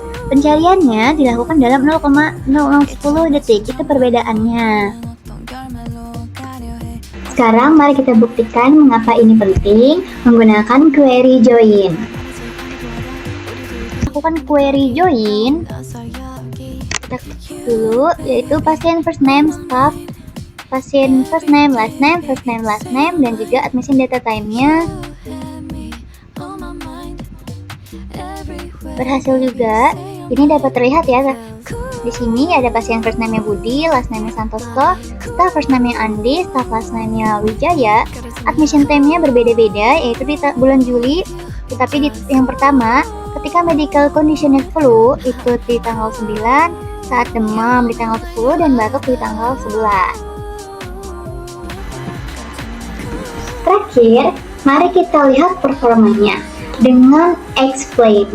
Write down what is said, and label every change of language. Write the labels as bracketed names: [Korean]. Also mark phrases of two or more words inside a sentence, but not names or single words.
[Indonesian] Pencariannya dilakukan dalam 0,0010 detik, itu perbedaannya. Sekarang mari kita buktikan mengapa ini penting menggunakan [English] query join. [Indonesian] Lakukan [English] query join. [Indonesian] Kita klik dulu, yaitu pasien [English] first name, [Indonesian] staff, pasien [English] first name, last name, [Indonesian] dan juga [English] admission data time- [Indonesian] nya. Berhasil juga. Ini dapat terlihat ya. Di sini ada pasien [English] first name- [Indonesian] nya Budi, [English] last name- [Indonesian] nya Santoso, [English] staff first name- [Indonesian] nya Andi, [English] staff last name- [Indonesian] nya Wijaya. [English] Admission time- [Indonesian] nya berbeda-beda, yaitu di bulan Juli. Tetapi di yang pertama, ketika [English] medical condition- [Indonesian] nya flu itu di tanggal 9, saat demam di tanggal 10, dan batuk di tanggal 11. Terakhir, mari kita lihat performanya dengan explain.